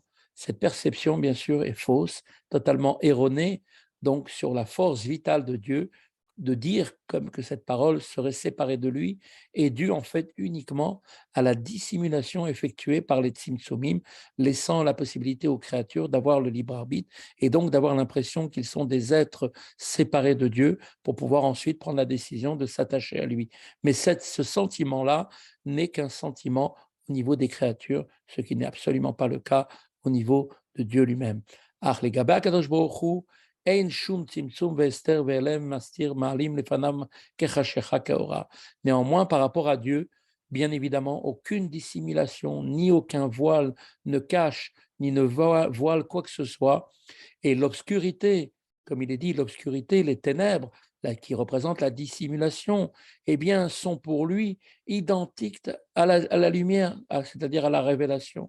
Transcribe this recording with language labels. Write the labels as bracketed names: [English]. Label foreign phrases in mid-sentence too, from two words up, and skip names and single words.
[French] Cette perception, bien sûr, est fausse, totalement erronée, donc sur la force vitale de Dieu, de dire comme que cette parole serait séparée de lui est due en fait uniquement à la dissimulation effectuée par les tzimtzumim, laissant la possibilité aux créatures d'avoir le libre arbitre et donc d'avoir l'impression qu'ils sont des êtres séparés de Dieu pour pouvoir ensuite prendre la décision de s'attacher à lui. Mais ce sentiment-là n'est qu'un sentiment au niveau des créatures, ce qui n'est absolument pas le cas au niveau de Dieu lui-même. [Hebrew] אך לגבי הקדוש ברוך הוא אין שום צמצום והסתר והלם מסתיר מעלים לפניו כחשיכה כאורה. [French] Néanmoins, par rapport à Dieu, bien évidemment, aucune dissimulation ni aucun voile ne cache ni ne voile quoi que ce soit. Et l'obscurité, comme il est dit, l'obscurité, les ténèbres, qui représentent la dissimulation, eh bien, sont pour lui identiques à la lumière, c'est-à-dire à la révélation.